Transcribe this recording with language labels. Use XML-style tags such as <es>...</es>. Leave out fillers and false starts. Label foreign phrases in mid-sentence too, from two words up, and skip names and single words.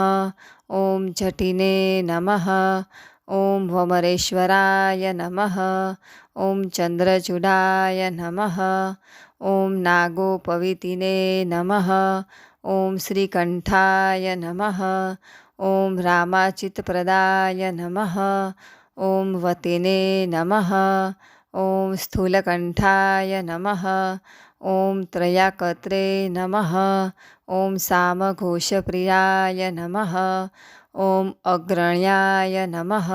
<sa>ઓમ જટિને નમઃ. ઓમ વમરેશ્વરાય નમઃ. ઓમ ચંદ્રચૂડાય નમઃ. ઓમ નાગોપવિતિને નમઃ. ઓમ શ્રીકંઠાય નમઃ. ॐ रामाचितप्रदाय नमः। ॐ वतिने नमः। ॐ स्थूलकण्ठाय नमः। ॐ त्रयाकत्रे नमः। ॐ सामघोषप्रियाय नमः। ॐ अग्रण्याय नमः।</sa>